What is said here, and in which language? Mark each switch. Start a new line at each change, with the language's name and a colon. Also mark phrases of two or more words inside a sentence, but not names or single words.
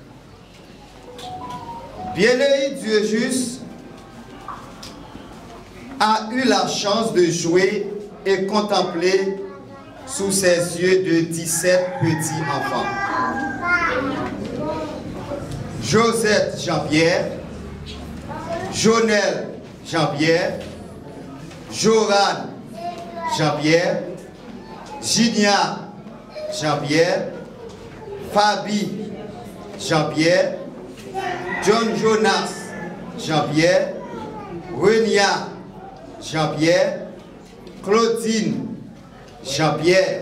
French: Bienheureux Dieu juste a eu la chance de jouer et contempler sous ses yeux de 17 petits enfants. Josette Jean-Pierre, Jonel Jean-Pierre, Joran Jean-Pierre, Ginia Jean-Pierre, Fabi Jean-Pierre, John Jonas Jean-Pierre, Renia Jean-Pierre, Claudine Jean-Pierre,